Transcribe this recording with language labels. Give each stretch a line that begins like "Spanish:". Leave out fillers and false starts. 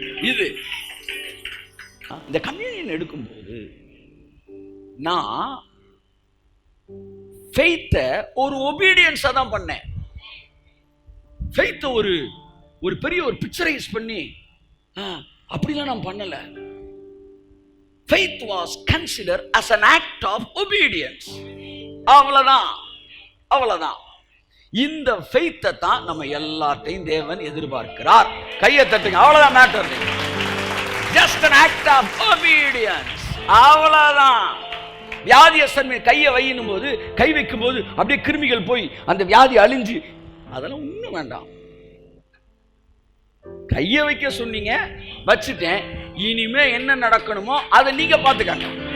Tamil: இது இந்த கம்யூனியன் எடுக்கும்போது நான் ஃபெய்த்தை ஒரு ஒபீடியன்ஸா தான் பண்ணேன். ஃபெய்த்தை ஒரு பெரிய ஒரு பிக்சரைஸ் பண்ணி அப்படிலாம் நான் பண்ணல.
English: Faith was considered as an act of obedience.
Tamil: அவ்வளவுதான். இந்த ஃபெய்த்தை தான் நம்ம எல்லாத்தையும் தேவன் எதிர்பார்க்கிறார். கையை தட்டுங்க. அவ்வளவுதான் matter.
English: Just an act of obedience.
Tamil: அவ்வளவுதான். வியாதியஸ்தன் கையை வையும் போது, கை வைக்கும் போது அப்படியே கிருமிகள் போய் அந்த வியாதி அழிஞ்சு, அதெல்லாம் ஒண்ணும் வேண்டாம். கையை வைக்க சொன்னீங்க, வச்சுட்டேன். இனிமே என்ன நடக்கணுமோ அதை நீங்க பார்த்துக்கங்க.